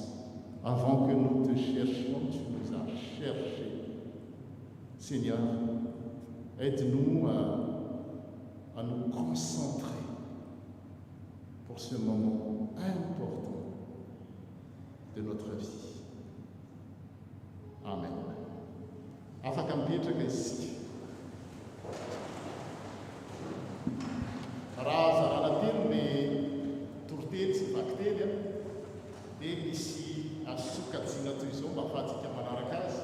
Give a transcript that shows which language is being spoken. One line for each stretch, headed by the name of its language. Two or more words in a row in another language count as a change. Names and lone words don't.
French: Avant que nous te cherchions, tu nous as cherchés. Seigneur, aide-nous à nous concentrer pour ce moment important de notre vie.
Malagasy: Amen. Afaka mipetraka isika. Raha zarana telo ny torotely sy vaky tely dia misy asokajiana toy izao mba ahafahantsika manaraka azy.